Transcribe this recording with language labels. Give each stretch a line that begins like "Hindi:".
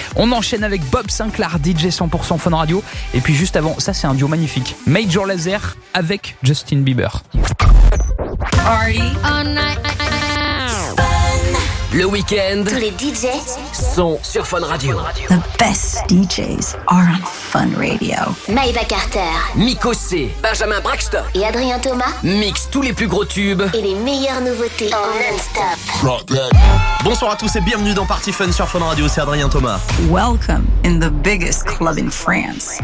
French: On enchaîne avec Bob Sinclair, DJ 100% Fun Radio. Et puis juste avant, ça c'est un duo magnifique, Major Lazer avec Justin Bieber.
English: Party on night.
French: Le week-end, tous les DJs sont sur Fun Radio.
English: The best DJs are on Fun Radio.
French: Maeva Carter, Miko C, Benjamin Braxton et Adrien Thomas mixent tous les plus gros tubes et les meilleures nouveautés en non-stop. Bonsoir à tous et bienvenue dans Party Fun sur Fun Radio, c'est Adrien Thomas.
English: Welcome in the biggest club in France.